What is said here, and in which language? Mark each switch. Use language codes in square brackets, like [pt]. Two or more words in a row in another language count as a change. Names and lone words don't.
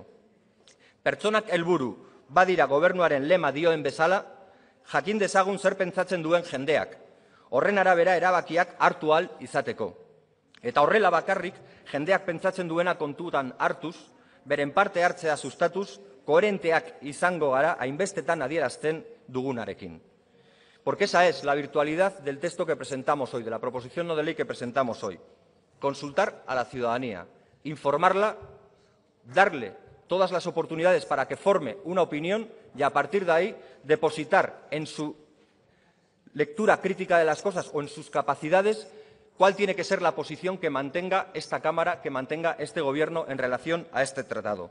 [eu] Pertsonak helburu badira gobernuaren lema dioen bezala, jakin dezagun zer pentsatzen duen jendeak, horren arabera erabakiak hartu ahal izateko. Eta horrela bakarrik jendeak pentsatzen duena kontutan hartuz, beren parte hartzea sustatuz, koherenteak izango gara hainbestetan adierazten dugunarekin. [es] Porque esa es la virtualidad del texto que presentamos hoy, de la proposición no de ley que presentamos hoy. Consultar a la ciudadanía, informarla, darle todas las oportunidades para que forme una opinión y, a partir de ahí, depositar en su lectura crítica de las cosas o en sus capacidades cuál tiene que ser la posición que mantenga esta Cámara, que mantenga este Gobierno en relación a este tratado.